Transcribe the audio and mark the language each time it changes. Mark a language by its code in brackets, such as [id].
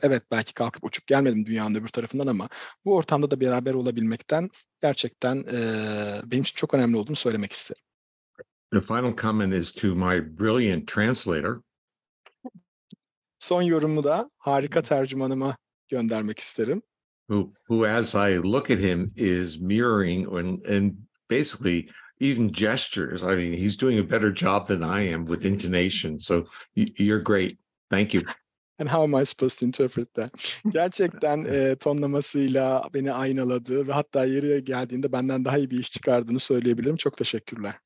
[tr] Evet, belki kalkıp uçup gelmedim dünyanın öbür tarafından ama bu ortamda da beraber olabilmekten gerçekten benim için çok önemli olduğunu söylemek isterim. [en] The final comment is to my brilliant translator. [tr] Son yorumu da harika tercümanıma göndermek isterim. [en] Who as I look at him is mirroring and basically even gestures. I mean, he's doing a better job than I am with intonation. So you're great. Thank you. And how am I supposed to interpret that? [tr] Gerçekten tonlamasıyla beni aynaladı ve hatta yere geldiğinde benden daha iyi bir iş çıkardığını söyleyebilirim. Çok teşekkürler.